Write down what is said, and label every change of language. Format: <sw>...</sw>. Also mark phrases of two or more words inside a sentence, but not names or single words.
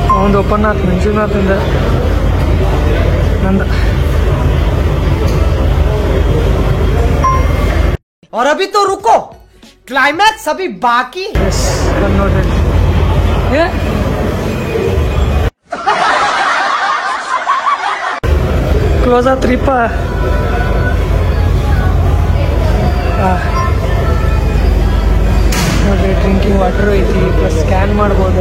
<kn>ಒಂದು ಓಪನ್ ಆಯ್ತು ಮಂಜುನಾಥಿಂದ ನಂದು.</kn> <hi>और अभी तो रुको, क्लाइमैक्स अभी बाकी.</hi> <kn>ಎಸ್ ನೋಡ್ರಿ ಏ ಕ್ಲೋಸ್ ಆತ್ರಿಪ್ಪ. ನೋಡ್ರಿ</kn> <en>drinking water</en> <kn>ಐತಿ, ಪ್ಲಸ್ ಸ್ಕ್ಯಾನ್ ಮಾಡ್ಬೋದು.</kn>